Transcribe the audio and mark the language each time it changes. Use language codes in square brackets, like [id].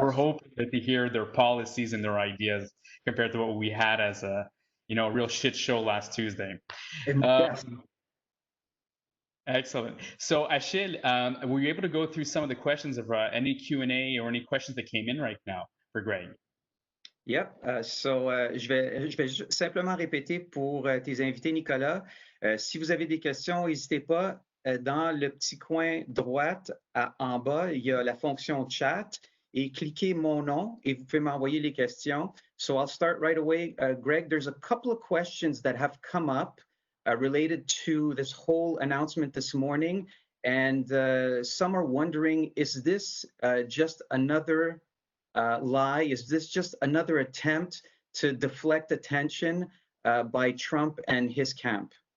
[en] we're hoping to hear their policies and their ideas compared to what we had as a real shit show last Tuesday. Yes. Excellent. So Achille, were you able to go through some of the questions of any Q&A or any questions that came in right now for Greg? Yep. [fr] Je vais simplement répéter pour tes invités, Nicolas. Si vous avez des questions, n'hésitez pas. Dans le petit coin droite en bas, il y a la fonction chat et cliquez mon nom et vous pouvez m'envoyer les questions. [en] So I'll start right away. Greg, there's a couple of questions that have come up related to this whole announcement this morning. And some are wondering, is this just another lie? Is this just another attempt to deflect attention by Trump and his camp?